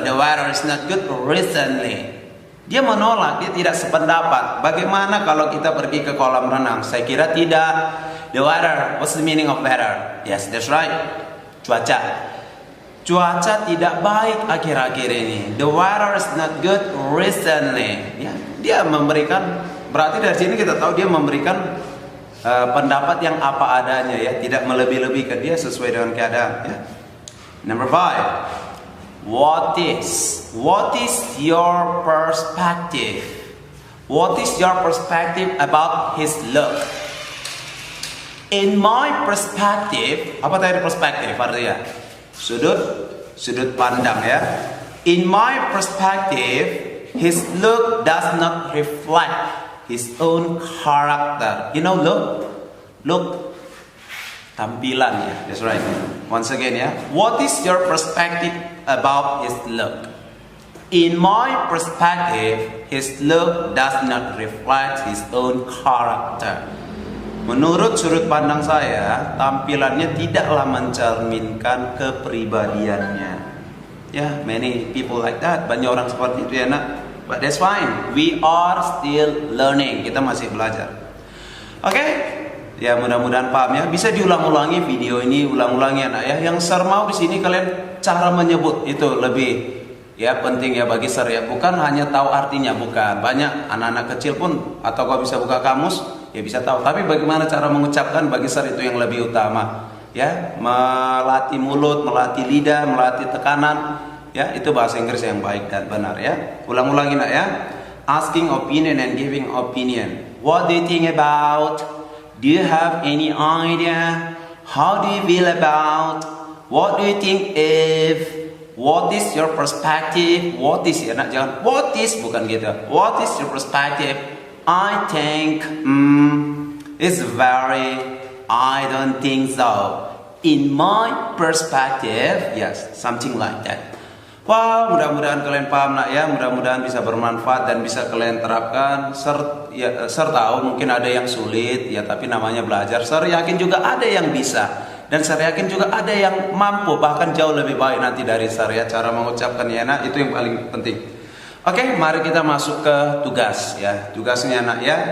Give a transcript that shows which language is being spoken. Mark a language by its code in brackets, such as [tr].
[en] The weather is not good recently. [id] Dia menolak, dia tidak sependapat. Bagaimana kalau kita pergi ke kolam renang? Saya kira tidak. [en] The weather, what's the meaning of weather? Yes, that's right. [id] Cuaca. Cuaca tidak baik akhir-akhir ini. [en] The weather is not good recently. [id] Ya, dia memberikan, berarti dari sini kita tahu dia memberikan pendapat yang apa adanya, ya, tidak melebih-lebihkan, dia sesuai dengan keadaan, ya. [en] Number 5. What is your perspective? What is your perspective about his look? In my perspective, [id] apa tadi perspektif artinya? Sudut pandang, ya. [en] In my perspective, his look does not reflect his own character. You know, look, tampilan, ya. That's right. Once again, ya. What is your perspective about his look? In my perspective, his look does not reflect his own character. [id] Menurut sudut pandang saya, tampilannya tidaklah mencerminkan kepribadiannya. [en] Ya, many people like that. [id] Banyak orang seperti itu, ya, nak. [en] But that's fine. We are still learning. [id] Kita masih belajar. Oke? Ya, mudah-mudahan paham, ya. Bisa diulang-ulangi video ini, ulang-ulangi, anak, ya. Yang Sir mau di sini kalian cara menyebut itu lebih, ya, penting, ya, bagi Sir, ya. Bukan hanya tahu artinya, bukan. Banyak anak-anak kecil pun, atau kau bisa buka kamus, ya bisa tahu. Tapi bagaimana cara mengucapkan bagi Sir itu yang lebih utama, ya. Melatih mulut, melatih lidah, melatih tekanan, ya, itu bahasa Inggris yang baik dan benar, ya. Ulang-ulangi, nak, ya. [en] Asking opinion and giving opinion. What do you think about? Do you have any idea? How do you feel about? What do you think if? What is your perspective? What is, ya, nak, [id] jangan what is, bukan gitu. [en] What is your perspective? I think it's very, I don't think so. In my perspective, yes, something like that. [id] Wah, mudah-mudahan kalian paham, nak, ya. Mudah-mudahan bisa bermanfaat dan bisa kalian terapkan. Sir tahu mungkin ada yang sulit, ya, tapi namanya belajar. Sir yakin juga ada yang bisa. Dan saya yakin juga ada yang mampu, bahkan jauh lebih baik nanti dari Sir, ya. Cara mengucapkan, ya, nak, itu yang paling penting. Oke, mari kita masuk ke tugas, ya. Tugasnya, nak, ya.